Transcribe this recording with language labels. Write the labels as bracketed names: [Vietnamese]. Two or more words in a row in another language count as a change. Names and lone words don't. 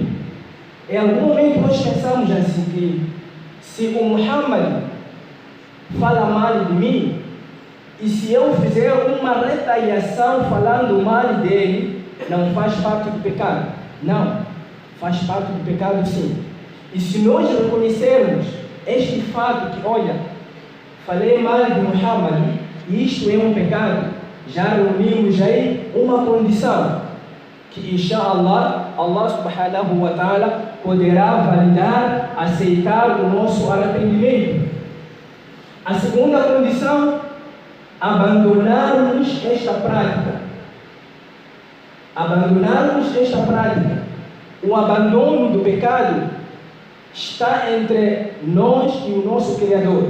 [Portuguese] Em algum momento nós pensamos assim que, se o Muhammad fala mal de mim, e se eu fizer uma retaliação falando mal dele, não faz parte do pecado? Não, faz parte do pecado sim. E se nós reconhecermos este fato que, olha, falei mal de Muhammad e isto é um pecado, já reunimos aí uma condição que, [Arabic] إن شاء الله، الله سبحانه وتعالى [Portuguese] poderá validar, aceitar o nosso arrependimento. A segunda condição, abandonarmos esta prática. Abandonarmos esta prática. O abandono do pecado está entre nós e o nosso Criador.